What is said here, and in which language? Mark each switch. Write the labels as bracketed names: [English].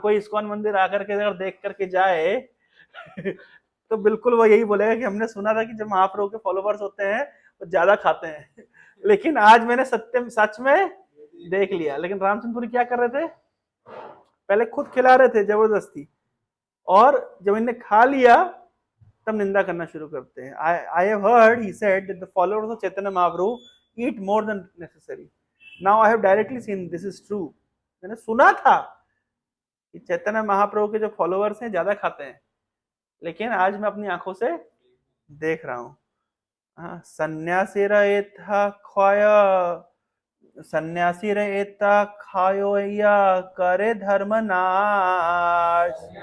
[Hindi] कोई इस्कॉन मंदिर आकर के अगर देख करके जाए तो बिल्कुल वो यही बोलेगा कि हमने सुना था कि जब महाप्रभु के फॉलोवर्स होते हैं वो ज्यादा खाते हैं, लेकिन आज मैंने सत्य सच में देख लिया। लेकिन रामचंद्रपुरी क्या कर रहे थे, पहले खुद खिला रहे थे जबरदस्ती, और जब इन्हें खा लिया तब निंदा करना शुरू करते हैं। [English] I have heard, he said, that the followers of Chaitanya Mahaprabhu eat more than necessary. Now I have directly seen this is true. [Hindi] मैंने सुना था कि चैतन्य महाप्रभु के जो फॉलोवर्स हैं ज्यादा खाते हैं, लेकिन आज मैं अपनी आंखों से देख रहा हूँ। [Bangla] सन्यासी रहेता खाया, सन्यासी रहेता खायो या करे धर्म नाश।